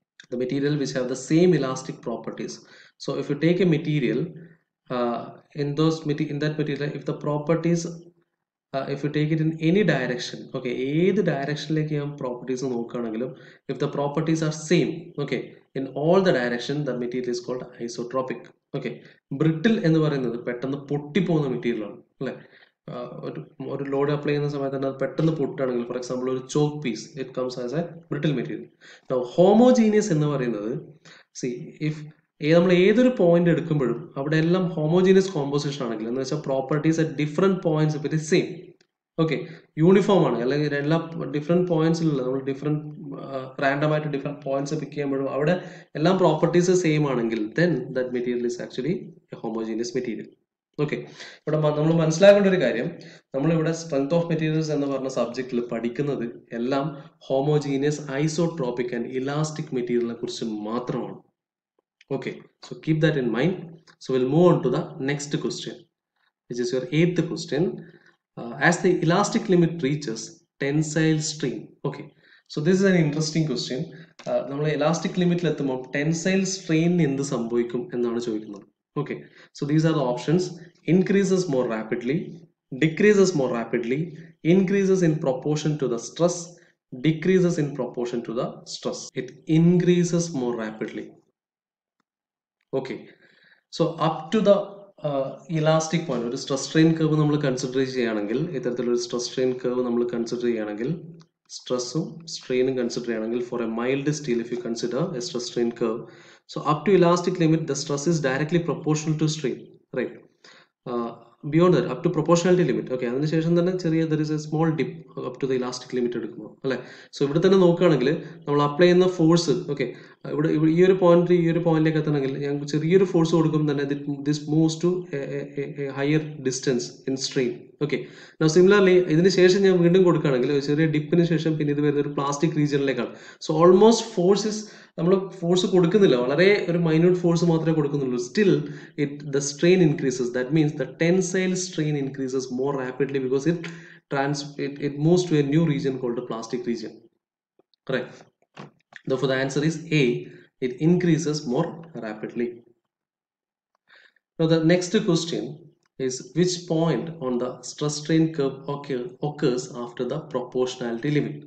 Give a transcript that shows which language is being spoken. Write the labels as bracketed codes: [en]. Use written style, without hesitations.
[en] The material which have the same elastic properties. So if you take a material, in that material, if the properties, if you take it in any direction, okay, [ml] ഏത് ഡയറക്ഷനിലേക്ക് ഞാൻ properties നോക്കുകയാണെങ്കിലും, [en] if the properties are same, okay, in all the direction, the material is called isotropic. [ml] Okay, brittle എന്ന് പറയുന്നത് പെട്ടെന്ന് പൊട്ടിപ്പോകുന്ന material ആണ് അല്ലേ. ഒരു load apply ചെയ്യുന്ന സമയത്ത് തന്നെ അത് പെട്ടെന്ന് പൊട്ടുകയാണെങ്കിൽ, ഫോർ എക്സാമ്പിൾ ഒരു chalk piece, [en] It comes as a brittle material. [ml] Homogeneous എന്ന് പറയുന്നത്, സി ഇഫ് നമ്മൾ ഏതൊരു പോയിന്റ് എടുക്കുമ്പോഴും അവിടെ എല്ലാം ഹോമോജീനിയസ് കോമ്പോസിഷൻ ആണെങ്കിൽ, എന്ന് വെച്ചാൽ properties at different points it is same, okay, uniform ആണ്, അല്ലെങ്കിൽ എല്ലാ ഡിഫറെന്റ് പോയിന്റ്സിലുള്ള നമ്മൾ ഡിഫറെന്റ് റാൻഡം ആയിട്ട് ഡിഫറെന്റ് പോയിന്റ്സ് പിക്ക് ചെയ്യുമ്പോഴും അവിടെ എല്ലാം പ്രോപ്പർട്ടീസ് സെയിം ആണെങ്കിൽ, [en] Then that material is actually a homogeneous material. [ml] Okay, ഇവിടെ നമ്മൾ മനസ്സിലാക്കേണ്ട ഒരു കാര്യം, നമ്മളിവിടെ സ്ട്രെങ്ത് ഓഫ് മെറ്റീരിയൽസ് എന്ന് പറഞ്ഞ സബ്ജക്റ്റിൽ പഠിക്കുന്നത് എല്ലാം ഹോമോജീനിയസ്, ഐസോട്രോപിക് ആൻഡ് ഇലാസ്റ്റിക് മെറ്റീരിയലിനെ കുറിച്ച് മാത്രമാണ്. [en] Okay, so keep that in mind. So we'll move on to the next question, which is your 8th question. As the elastic limit reaches tensile strain. Okay, so this is an interesting question. [ml] നമ്മൾ elastic limit എത്തുമ്പോൾ tensile strain എന്ത് സംഭവിക്കും എന്നാണ് ചോദിക്കുന്നത്. [en] Okay, so these are the options: increases more rapidly, decreases more rapidly, increases in proportion to the stress, decreases in proportion to the stress. It increases more rapidly. [ml] Okay, [en] so up to the elastic point, ഒരു stress strain curve നമ്മൾ consider ചെയ്യുകയാണെങ്കിൽ, ഇത്തരത്തിലൊരു സ്ട്രെസ് സ്ട്രെയിൻ കർവ് നമ്മൾ കൺസിഡർ ചെയ്യുകയാണെങ്കിൽ, സ്ട്രെസ്സും സ്ട്രെയിനും കൺസിഡർ ചെയ്യുകയാണെങ്കിൽ, for a mild steel if you consider a stress strain curve, so up to elastic limit the stress is directly proportional to strain, right? Beyond that, up to proportionality limit, okay, [ml] അതിനുശേഷം തന്നെ ചെറിയ [en] there is a small dip up to the elastic limit എടുക്കുമ്പോൾ അല്ലേ. [ml] So ഇവിടെ തന്നെ നോക്കുകയാണെങ്കിൽ നമ്മൾ apply ചെയ്യുന്ന ഫോഴ്സ്, ഓക്കെ, ഇവിടെ ഈ ഒരു പോയിന്റിലേക്ക് എത്തണമെങ്കിൽ ഞാൻ ചെറിയൊരു ഫോഴ്സ് കൊടുക്കുമ്പോൾ തന്നെ [en] This moves to higher distance in strain. [ml] Okay, now similarly ഇതിന് ശേഷം ഞാൻ വീണ്ടും കൊടുക്കുകയാണെങ്കിൽ ചെറിയ ഡിപ്പിന് ശേഷം പിന്നെ ഇത് വരുന്ന ഒരു പ്ലാസ്റ്റിക് റീജിയനിലേക്കാണ്. സോ ഓൾമോസ്റ്റ് ഫോഴ്സസ് നമ്മൾ ഫോഴ്സ് കൊടുക്കുന്നില്ല, വളരെ ഒരു മൈന്യൂട്ട് ഫോഴ്സ് മാത്രമേ കൊടുക്കുന്നുള്ളൂ. Still [en] the strain increases. That means the tensile strain increases more rapidly because it moves to a new region called the plastic region. Correct. Therefore, the answer is A. It increases more rapidly. Now, the next question is which point on the stress strain curve occurs after the proportionality limit?